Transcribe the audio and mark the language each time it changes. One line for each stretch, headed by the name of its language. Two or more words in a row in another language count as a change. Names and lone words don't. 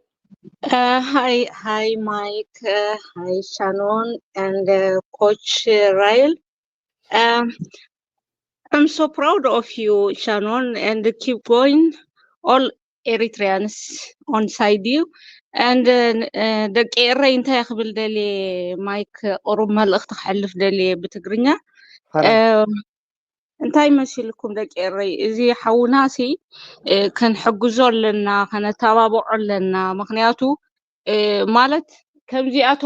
English: Hi Mike, hi Shannon and Coach Ryle. I'm so proud of you, Shannon, and keep going. All Eritreans on side you. And the
Tigrinya: Kera እንታይ ክብል ደሊ ማይክ ኦሮሞ መልእኽቲ ክሕልፍ ደሊ ብትግርኛ እንታይ መሲልኩም ደቂ ዕረይ እዚ ሓውናሲ ክንሕግዞ ኣለና ከነተባብዖ ኣለና ምክንያቱ ማለት ከምዚኣቶም